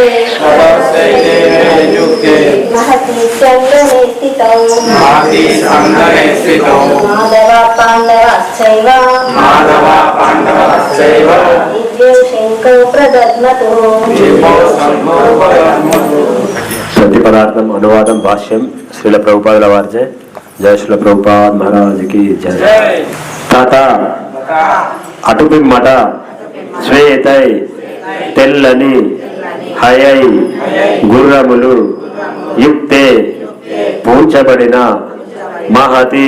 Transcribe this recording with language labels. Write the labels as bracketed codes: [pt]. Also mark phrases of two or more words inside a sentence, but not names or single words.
[sa] ततश्चैतन्ययुक्ते महति स्यन्दने स्थितौ महति संदने स्थितौ माधव पाण्डवश्चैव माधव पाण्डवश्चैव दिव्यौ शङ्खौ प्रदद्मतु दिवौ शङ्खौ प्रदत्मतु [te] ప్రతి పదార్థం అనువాదం భాష్యం శ్రీల ప్రభుపాదుల వారిచే జయ శ్రీల ప్రభుపాద్ మహారాజుకి జయ [sa] जय తాత तथा [te] అటుపిమ్మట శ్వేతై తెల్లని హయై గుర్రములు యుక్తే పూంచబడిన మహతి